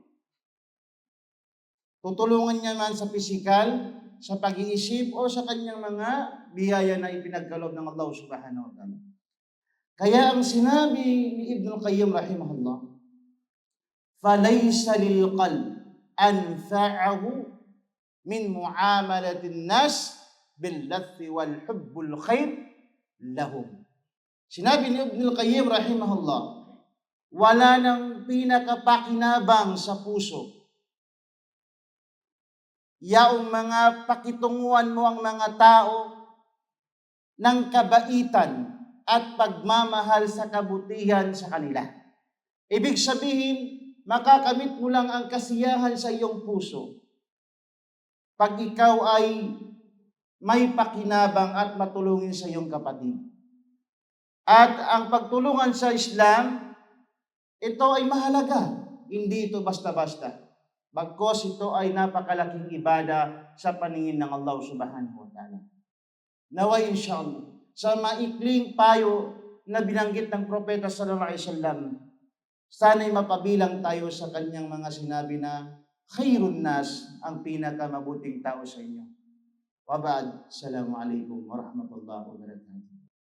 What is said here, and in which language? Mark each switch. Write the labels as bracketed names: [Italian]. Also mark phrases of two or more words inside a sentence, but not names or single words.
[Filipino] Tutulungan niya man sa pisikal, sa pag-iisip, o sa kanyang mga biyaya na ipinagkaloob ng Allah [Arabic] سبحانه وتعالى. [Filipino] Kaya ang sinabi ni [Arabic] Ibn Qayyim rahimahullah, فَلَيْسَ لِلْقَلْبِ أَنْفَعَهُ من معاملة الناس بالذي و الحب الخير لهم. [Filipino] Sinabi ni Ibn Qayyim rahimahullah, wala nang pinakapakinabang sa puso yaong mga pakitunguan mo ang mga tao ng kabaitan at pagmamahal sa kabutihan sa kanila. Ibig sabihin, makakamit mo lang ang kasiyahan sa iyong puso pag ikaw ay may pakinabang at matulungin sa iyong kapatid. At ang pagtulungan sa Islam, ito ay mahalaga. Hindi ito basta-basta. Bagkos ito ay napakalaking ibada sa paningin ng Allah [Arabic] سبحانه وتعالى. [Filipino] Naway inshallah, sa maikling payo na binanggit ng Propeta [Arabic] صلى الله عليه وسلم, [Filipino] sana'y mapabilang tayo sa kanyang mga sinabi na [Arabic] خير الناس, [Filipino] ang pinakamabuting tao sa inyo. [Arabic] وبعد السلام عليكم ورحمة الله وبركاته.